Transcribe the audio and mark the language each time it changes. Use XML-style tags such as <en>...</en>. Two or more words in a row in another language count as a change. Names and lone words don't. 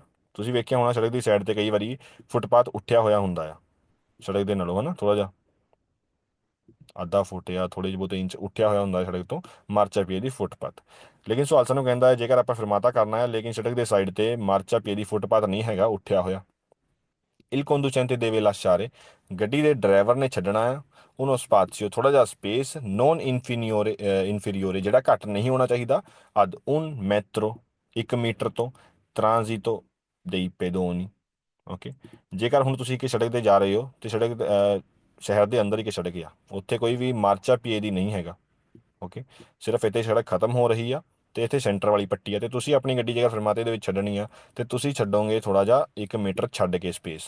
<pa>ਤੁਸੀਂ ਵੇਖਿਆ ਹੋਣਾ ਸੜਕ ਦੀ ਸਾਈਡ ਤੇ ਕਈ ਵਾਰੀ ਫੁੱਟਪਾਥ ਉੱਠਿਆ ਹੋਇਆ ਹੁੰਦਾ ਆ ਸੜਕ ਦੇ ਨਾਲੋਂ, ਹਨਾ, ਥੋੜਾ ਜਿਹਾ ਅੱਧਾ ਫੁੱਟ ਜਾਂ ਥੋੜੇ ਜਿਹੇ ਬਹੁਤੇ ਇੰਚ ਉੱਠਿਆ ਹੋਇਆ ਹੁੰਦਾ ਸੜਕ ਤੋਂ, ਮਾਰਚਾ ਪੀਏ ਦੀ ਫੁੱਟਪਾਥ। ਲੇਕਿਨ ਸਵਾਲ ਸਾਨੂੰ ਕਹਿੰਦਾ ਹੈ ਜੇਕਰ ਆਪਾਂ ਫਿਰਮਾਤਾ ਕਰਨਾ ਹੈ ਲੇਕਿਨ ਸੜਕ ਦੇ ਸਾਈਡ ਤੇ ਮਾਰਚਾ ਪੀਏ ਦੀ ਫੁੱਟਪਾਥ ਨਹੀਂ ਹੈਗਾ ਉੱਠਿਆ ਹੋਇਆ,</pa> <it>il conducente deve lasciare,</it> <pa>ਗੱਡੀ ਦੇ ਡਰਾਈਵਰ ਨੇ ਛੱਡਣਾ ਆ ਉਹਨੂੰ ਸਪਾਸੀਓ ਥੋੜਾ ਜਿਹਾ ਸਪੇਸ</pa> <it>non inferiore</it> <pa>ਜਿਹੜਾ ਘੱਟ ਨਹੀਂ ਹੋਣਾ ਚਾਹੀਦਾ</pa> <it>ad un metro</it> <pa>1 ਮੀਟਰ ਤੋਂ</pa> <it>transito dei pedoni.</it> <pa>ਓਕੇ, ਜੇਕਰ ਹੁਣ ਤੁਸੀਂ ਇੱਕ ਸੜਕ ਤੇ ਜਾ ਰਹੇ ਹੋ ਤੇ ਸੜਕ ਸ਼ਹਿਰ ਦੇ ਅੰਦਰ ਇੱਕ ਸੜਕ ਆ, ਉੱਥੇ ਕੋਈ ਵੀ ਮਾਰਚਾ ਪੀਏ ਦੀ ਨਹੀਂ ਹੈਗਾ। ਓਕੇ, ਸਿਰਫ ਇੱਥੇ ਸੜਕ ਖਤਮ ਹੋ ਰਹੀ ਆ ਤੇ ਇੱਥੇ ਸੈਂਟਰ ਵਾਲੀ ਪੱਟੀ ਆ ਤੇ ਤੁਸੀਂ ਆਪਣੀ ਗੱਡੀ ਜੇਕਰ ਫਰਮਾਤੇ ਦੇ ਵਿੱਚ ਛੱਡਣੀ ਆ ਤੇ ਤੁਸੀਂ ਛੱਡੋਗੇ ਥੋੜਾ ਜਿਹਾ 1 ਮੀਟਰ ਛੱਡ ਕੇ ਸਪੇਸ।</pa>